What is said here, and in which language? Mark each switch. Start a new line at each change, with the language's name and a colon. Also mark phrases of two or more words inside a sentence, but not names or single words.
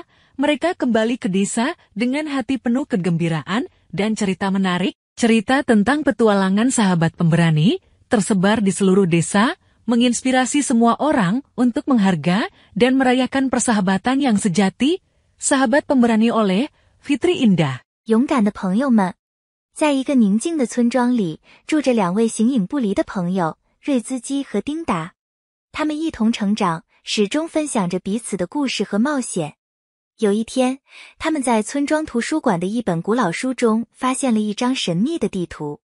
Indonesian: Mereka kembali ke desa dengan hati penuh kegembiraan dan cerita menarik. Cerita tentang petualangan sahabat pemberani tersebar di seluruh desa, menginspirasi semua orang untuk menghargai dan merayakan persahabatan yang sejati. Sahabat Pemberani oleh Fitri Indah。
Chinese: 勇敢的朋友们，在一个宁静的村庄里，住着两位形影不离的朋友，瑞兹基和丁达。他们一同成长，始终分享着彼此的故事和冒险。有一天，他们在村庄图书馆的一本古老书中发现了一张神秘的地图。